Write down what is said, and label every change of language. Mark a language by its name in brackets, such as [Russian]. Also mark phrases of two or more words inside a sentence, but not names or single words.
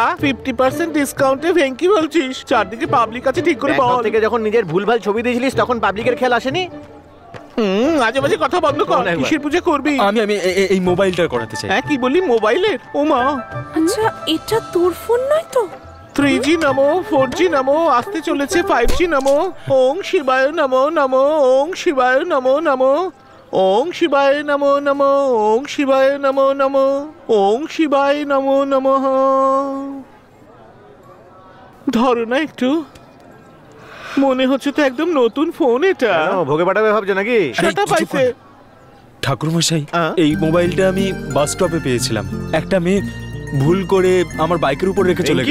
[Bangla] 50% ডিসকাউন্টে ভেঙ্কি বলছিস? চারদিকে পাবলিক আছে, ঠিক করে বল। থেকে যখন নিজের ভুলভাল ছবি দিয়েছিলিস তখন পাবলিকের খেয়াল আসেনি? মাঝে মাঝে কথা বন্ধ কর। কিসের পুজো করবি? আমি এই মোবাইলটা করাতে চাই। হ্যাঁ, কি বলি? মোবাইলের? ও মা, আচ্ছা এটা তোর ফোন নয় তো? 3G নমো, 4G নমো, আসতে চলেছে 5G নমো। [Sanskrit] ওং শিবায় নমো নমো, ওং শিবায় নমো নমো। ওং শিবায় নমো নমো, ওং শিবায় নমো নমো, ওং শিবায় নমো নমঃ। [Bangla] ধরো না একটু, মনে হচ্ছে তো একদম নতুন ফোন এটা। কেন, ভোগে পাঠাবে ভাবছো নাকি? সেটা কিছু পাইছে। ঠাকুর মশাই, হ্যাঁ? এই মোবাইলটা আমি বাস স্টপে পেয়েছিলাম। একটা মেয়ে ভুল করে আমার বাইকের উপর রেখে চলে